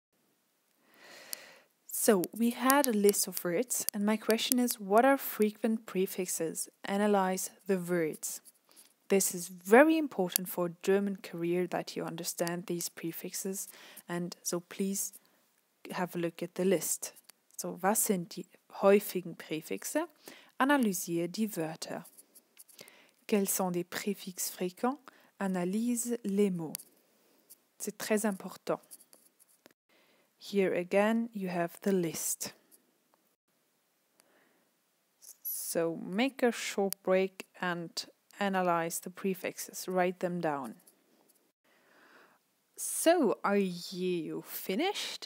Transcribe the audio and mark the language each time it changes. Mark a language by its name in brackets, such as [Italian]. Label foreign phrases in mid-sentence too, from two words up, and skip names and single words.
[English] So we had a list of words, and my question is, what are frequent prefixes? Analyze the words. This is very important for German career that you understand these prefixes, and so please have a look at the list. So, [German] was sind die häufigen Präfixe? Analysiere die Wörter. [French] quels sont des préfixes fréquents, analyse les mots. C'est très important. [English] Here again you have the list. So make a short break and analyze the prefixes. Write them down. So, are you finished?